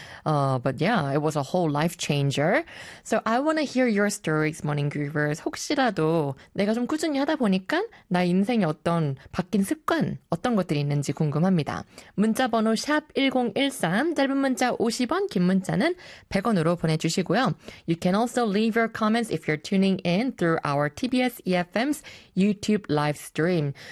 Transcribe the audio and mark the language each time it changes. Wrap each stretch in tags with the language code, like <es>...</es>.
<en>But yeah, it was a whole life changer. So I want to hear your stories, Morning Groovers.</en> <ko>혹시라도 내가 좀 꾸준히 하다 보니까 나 인생에 어떤 바뀐 습관, 어떤 것들이 있는지 궁금합니다. 문자 번호 샵 1013, 짧은 문자 50원, 긴 문자는 100원으로 보내주시고요.</ko> <en>You can also leave your comments if you're tuning in through our TBS EFM's YouTube live stream.</en>